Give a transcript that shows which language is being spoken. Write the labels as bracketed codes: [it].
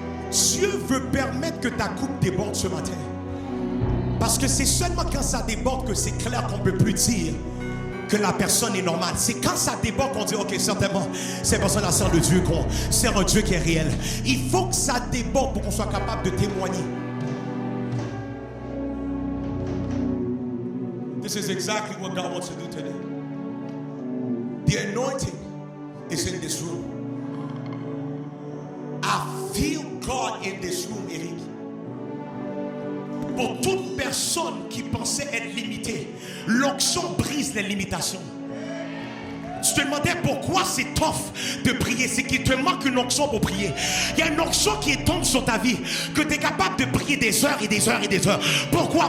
[fr] Dieu veut permettre que ta coupe déborde ce matin. Parce que c'est seulement quand ça déborde que c'est clair qu'on ne peut plus dire que la personne est normale. C'est quand ça déborde qu'on dit, ok, certainement, cette personne-là sert le Dieu, qu'on sert un Dieu qui est réel. Il faut que ça déborde pour qu'on soit capable de témoigner. [en] This is exactly what God wants to do today. The anointing is in this room. I feel God in this room, Eric. [fr] Pour toute personne qui pensait être limitée, l'onction brise les limitations. Tu te demandais pourquoi c'est tough de prier. C'est qu'il te manque une onction pour prier. Il y a une onction qui tombe sur ta vie, que tu es capable de prier des heures et des heures et des heures. Pourquoi?